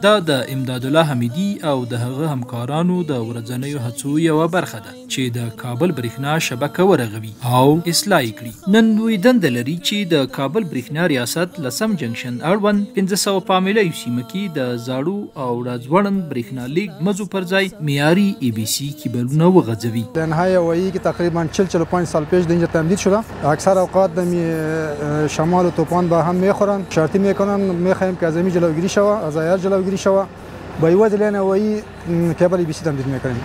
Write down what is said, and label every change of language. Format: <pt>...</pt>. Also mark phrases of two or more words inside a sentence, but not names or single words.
<ps>دا د امداد الله حمیدي او د هغه همکارانو د ورځنیو هڅو یوه برخه ده چې د کابل برېښنا شبکه ورغوي او اصلاح یې کړي. نن دوی دنده لري چې د کابل برېښنا ریاست لسم جنکشن اړوند 500 پامیلیو سیمه کې د زاړو او راځوړند برېښنا لیک مزو پر ځای معیاري ای بی سی کیبلونه وغځوي.</ps> <fa>در نهایت وایی که تقریبا 40-45 سال پیش اینجا تمدید شده. اکثر اوقات شمال و طوفان با هم میخورن. شرطی میکنن میخوایم که از این جلوگیری شوه، از عیار جلوگیری شوه. با یوه دلیل وایی کابل ای بی سی تمدید میکنیم.</fa>